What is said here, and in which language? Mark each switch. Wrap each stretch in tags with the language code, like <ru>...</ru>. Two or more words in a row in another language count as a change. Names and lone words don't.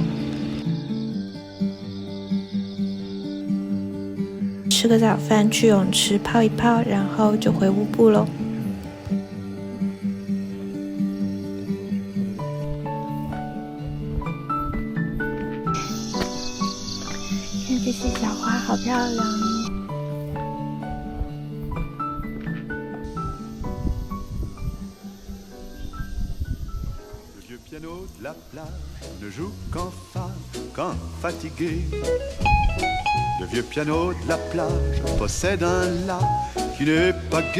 <zh>吃个早饭，去泳池泡一泡，然后就回乌布喽。看这些小花好漂亮哦。</zh> <fr>Piano de la plage ne joue qu'en fa, quand fatigué. Le vieux piano de la plage possède un la qui n'est pas gai.</fr>